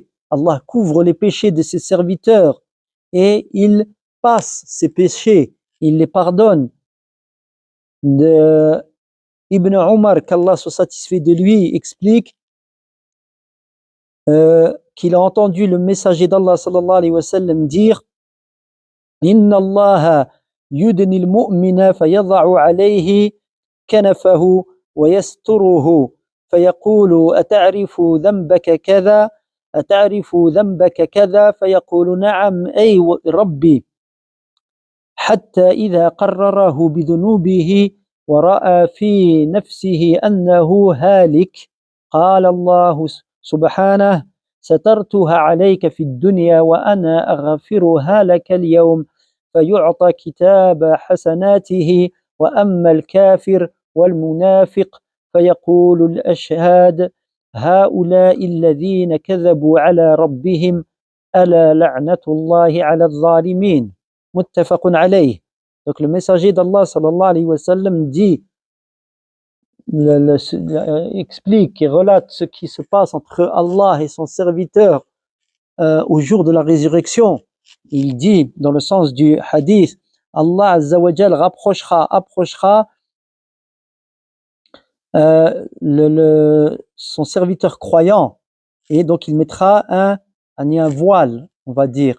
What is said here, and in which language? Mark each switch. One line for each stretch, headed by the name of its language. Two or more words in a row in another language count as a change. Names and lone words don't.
French: Allah couvre les péchés de ses serviteurs et il passe ces péchés, il les pardonne. Ibn Umar, qu'Allah soit satisfait de lui, explique qu'il a entendu le messager d'Allah
Arabic: صلى الله عليه وسلم
French: dire
Arabic: إن الله يدني المؤمن فيضع عليه كنفه ويستره فيقول أتعرف ذنبك كذا أتعرف ذنبك ata'rifu dhanbaka كذا فيقول نعم أي رب حتى إذا قرره بذنوبه ورأى في نفسه أنه هالك قال الله سبحانه سترتها عليك في الدنيا وأنا أغفرها لك اليوم فيعطى كتاب حسناته وأما الكافر والمنافق فيقول الأشهاد هؤلاء الذين كذبوا على ربهم ألا لعنة الله على الظالمين متفق عليه.
French: Donc le messager d'Allah
Arabic: صلى الله عليه وسلم
French: dit, explique et relate ce qui se passe entre Allah et son serviteur au jour de la résurrection. Il dit dans le sens du hadith, Allah
Arabic: عز وجل
French: approchera son serviteur croyant et donc il mettra un voile, on va dire.